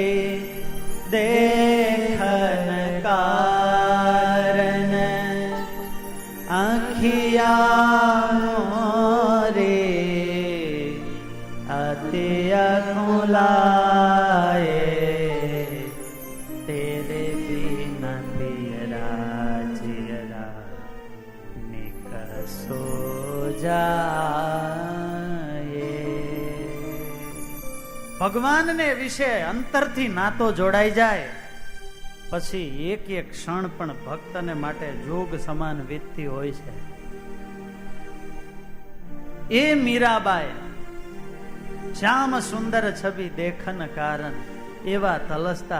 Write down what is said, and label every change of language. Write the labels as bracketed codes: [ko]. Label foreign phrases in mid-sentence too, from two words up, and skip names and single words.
[hi] देखन कारण, आँखिया मोरे अति अकुलाए, तेरे बिना पियरा जियरा निकसो जाए। [gu] ભગવાનને વિશે અંતરથી નાતો જોડાઈ જાય પછી એક એક ક્ષણ પણ ભક્તને માટે જોગ સમાન વીતતી હોય છે. એ મીરાબાઈ શ્યામ સુંદર [hi] छबी देखन कारण [gu] એવા તલસતા.